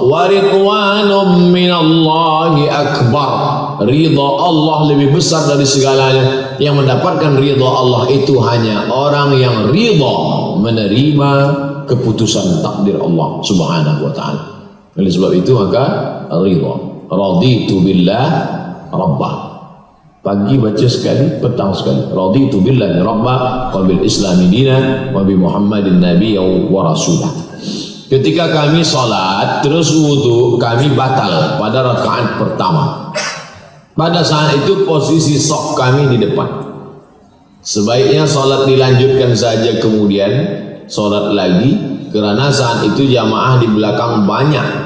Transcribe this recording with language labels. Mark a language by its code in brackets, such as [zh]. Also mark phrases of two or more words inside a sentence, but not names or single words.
[ar] ورضوان من الله أكبر. [id] Ridha Allah lebih besar dari segalanya. Yang mendapatkan ridha Allah itu hanya orang yang ridha menerima keputusan takdir Allah [ar] سبحانه وتعالى. [id] Oleh sebab itu maka ridha. [ar] رضيت بالله ربا. [id] Pagi baca sekali, petang sekali. [ar] رضيت بالله ربا وبالإسلام دينا وبمحمد نبيا ورسولا. [id] Ketika kami salat terus wudu, kami batal pada rakaat pertama. Pada saat itu posisi saf kami di depan. Sebaiknya salat dilanjutkan saja kemudian salat lagi, kerana saat itu jamaah di belakang banyak.